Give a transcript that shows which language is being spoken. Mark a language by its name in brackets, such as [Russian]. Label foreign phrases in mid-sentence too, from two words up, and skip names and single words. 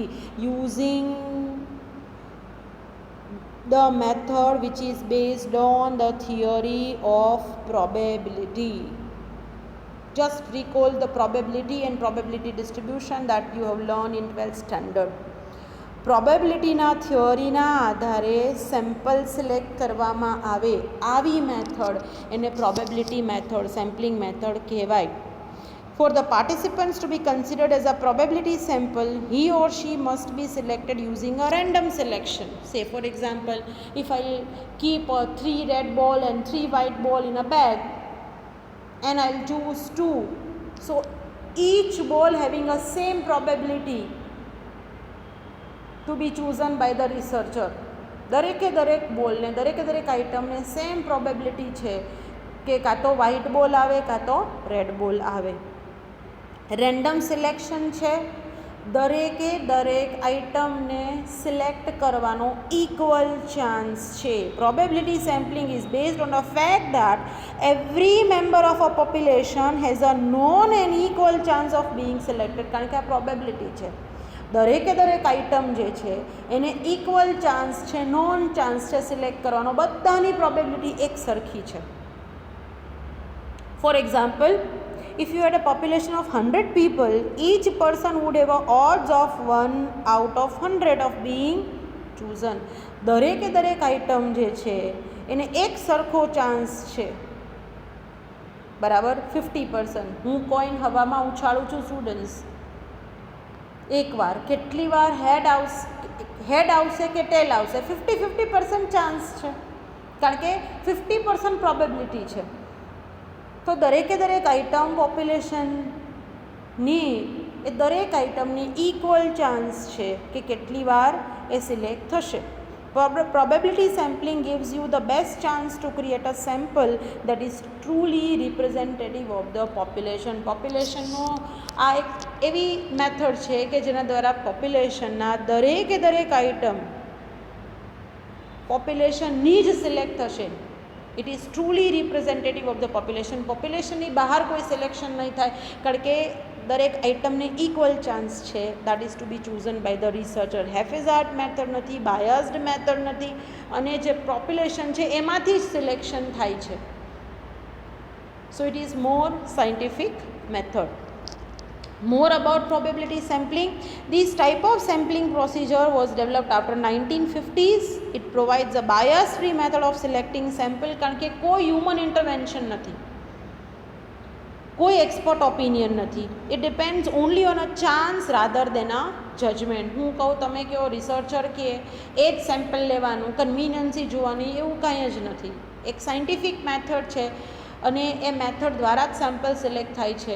[English] Using the method which is based on the theory of probability. Just recall the probability and probability distribution that you have learned in 12th standard. [Gujarati] પ્રોબેબિલિટીના થિયોરીના આધારે [English] sample select [Gujarati] કરવામાં આવે, આવી મેથડ એને [English] probability method, sampling method [Gujarati] કહેવાય. [English] For the participants to be considered as a probability sample, he or she must be selected using a random selection. Say for example, if I keep 3 red ball and 3 white ball in a bag and I'll choose 2, so each ball having a same probability to be chosen by the researcher. [Gujarati] દરેકે દરેક બોલને, દરેકે દરેક આઇટમને [English] same probability [Gujarati] છે કે કાં તો [English] white ball [Gujarati] આવે કાં તો [English] red ball [Gujarati] આવે. [English] random selection [Gujarati] છે, દરેકે દરેક આઇટમને સિલેક્ટ કરવાનો [English] equal chance [Gujarati] છે. [English] probability sampling is based on the fact that every member of a population has a known and equal chance of being selected. [Gujarati] કારણ કે આ પ્રોબેબિલિટી છે, દરેકે દરેક આઇટમ જે છે એને [English] equal chance [Gujarati] છે, [English] known chance [Gujarati] છે સિલેક્ટ કરવાનો, બધાની પ્રોબેબિલિટી એક સરખી છે. [English] for example, if you had a population of 100 people, each person would have a odds of 1 out of 100 of being chosen. [Gujarati] દરેકે દરેક આઇટમ જે છે એને એક સરખો ચાન્સ છે, બરાબર 50%. હું કોઈન હવામાં ઉછાળું છું સ્ટુડન્ટ્સ, એકવાર કેટલી વાર હેડ આવશે કે ટેલ આવશે, 50% ચાન્સ છે, કારણ કે 50% પ્રોબેબિલિટી છે. તો દરેકે દરેક આઇટમ પોપ્યુલેશનની એ દરેક આઇટમની [English] equal chance [Gujarati] છે કે કેટલી વાર એ સિલેક્ટ થશે. [English] Probability sampling gives you the best chance to create a sample that is truly representative of the population. [Gujarati] પોપ્યુલેશનનો આ એક એવી મેથડ છે કે જેના દ્વારા પોપ્યુલેશનના દરેકે દરેક આઇટમ પોપ્યુલેશનની જ સિલેક્ટ થશે. [English] it is truly representative of the population. [Gujarati] પોપ્યુલેશનની બહાર કોઈ સિલેક્શન નહીં થાય, કારણ કે દરેક આઇટમને [English] equal chance [Gujarati] છે. [English] that is to be chosen by the researcher. haphazard method [Gujarati] નથી, [English] biased method [Gujarati] નથી, અને જે પોપ્યુલેશન છે એમાંથી જ સિલેક્શન થાય છે. [English] so it is more scientific method. More about probability sampling. This type of sampling procedure was developed after 1950s. It provides a bias-free method of selecting sample, [Gujarati] કારણ કે કોઈ [English] human intervention [Gujarati] નથી, કોઈ [English] expert opinion [Gujarati] નથી. [English] it depends only on a chance rather than a judgment. [Gujarati] હું કહું, તમે કહો, રિસર્ચર કહે, એ જ સેમ્પલ લેવાનું, કન્વિનિયન્સી જોવાની, એવું કાંઈ જ નથી. એક [English] scientific method [Gujarati] છે અને એ મેથડ દ્વારા જ સેમ્પલ સિલેક્ટ થાય છે.